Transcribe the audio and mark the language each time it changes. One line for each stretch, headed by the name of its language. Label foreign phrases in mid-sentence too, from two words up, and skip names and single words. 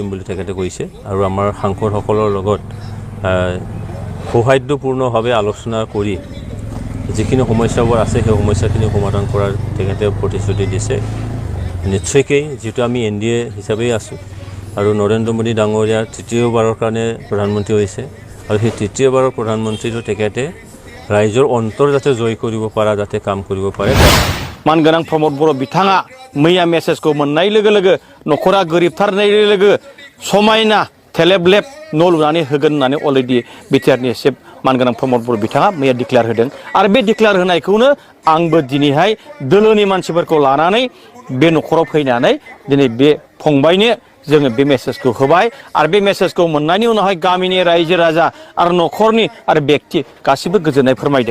Assamese: বুলি তেখেতে কৈছে আৰু আমাৰ সাংসদসকলৰ লগত সৌহাৰ্দ্যপূৰ্ণভাৱে আলোচনা কৰি যিখিনি সমস্যাবোৰ আছে সেই সমস্যাখিনি সমাধান কৰাৰ তেখেতে প্ৰতিশ্ৰুতি দিছে নিশ্চয়কৈ যিটো আমি NDA হিচাপেই আছোঁ আৰু নৰেন্দ্ৰ মোদী ডাঙৰীয়া তৃতীয়বাৰৰ কাৰণে প্ৰধানমন্ত্ৰী হৈছে আৰু সেই তৃতীয়বাৰৰ প্ৰধানমন্ত্ৰীটো তেখেতে ৰাইজৰ অন্তৰ যাতে জয় কৰিব পৰা যাতে কাম কৰিব পাৰে
Bodo: मानगोनां प्रमद बर' बिथाङा मैया मेसेजखौ मोननाय लोगो लोगो न'खरा गोरिबथारनाय लोगो समायना थेलेब लेब न' लुनानै होगोन होननानै अलरेडि बिटिआरनि चिफ मानगोनां प्रमद बर' बिथाङा मैया डिक्लेयार होदों आरो बे डिक्लेयार होनायखौनो आंबो दिनैहाय दोलोनि मानसिफोरखौ लानानै बे न'खराव फैनानै दिनै बे फंबायनो जोङो बे मेसेजखौ होबाय आरो बे मेसेजखौ मोननायनि उनावहाय गामिनि रायजो राजा आरो न'खरनि आरो बेक्ति गासिबो गोजोननाय फोरमायदों।